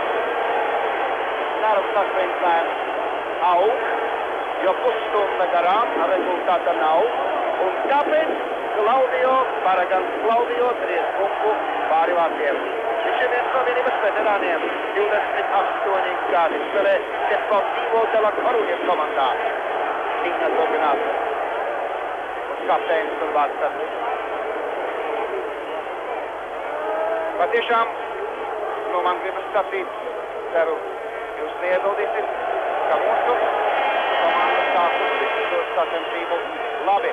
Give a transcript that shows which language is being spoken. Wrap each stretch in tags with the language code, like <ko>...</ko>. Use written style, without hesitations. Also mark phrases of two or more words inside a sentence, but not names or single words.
<lv>Nervs sasprindzinājums aug, jo pusstunda garām rezultāta nav, un tāpēc Paragans Klaudio tries bumbu pāri vārtiem. Viņš ir viens no vienības veterāniem, 28 gadi spēlē Deportivo de la Coruñas komandā. Cīņa turpinās. Uz kapteinis un vārdsargs. Patiešām, man gribas sacīt, ceru, jūs neiebildīsiet, ka mūsu komanda sākusi to sacensību labi.</lv>